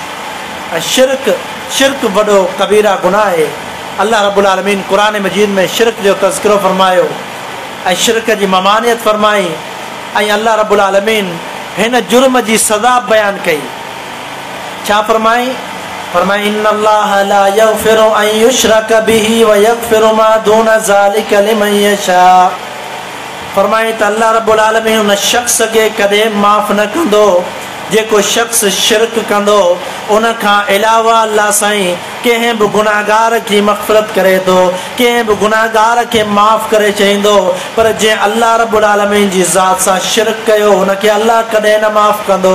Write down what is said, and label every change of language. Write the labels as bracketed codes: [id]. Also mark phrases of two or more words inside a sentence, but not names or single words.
[sd] ऐं शिरक वॾो कबीरा गुनाह आहे। अल्लाह [ar] رب العالمين [sd] क़ुरान मजीद में शिरक जो तज़किरो फरमायो ऐं शिरक जी ममानियत फरमाई। ऐं अल्लाह [ar] رب العالمين [sd] हिन जुर्म जी सज़ा बयानु कई। छा फरमाई? [ar] फरमाई إن الله لا يغفر أن يشرك به ويغفر ما دون ذلك لمن يشاء. [sd] फरमाई त अल्लाह [ar] رب العالمين [sd] उन शख़्स खे कॾहिं माफ़ न कंदो जेको शख़्स शिरक कंदो। उन खां अलावा अल्लाह साईं कंहिं बि गुनाहगार की मग़फ़िरत करे थो, कंहिं बि गुनाहगार खे माफ़ करे चाहींदो। पर जंहिं अल्लाह [ar] رب العالمين [sd] जी ज़ात सां शिरक कयो हुनखे अल्लाह कॾहिं न माफ़ कंदो।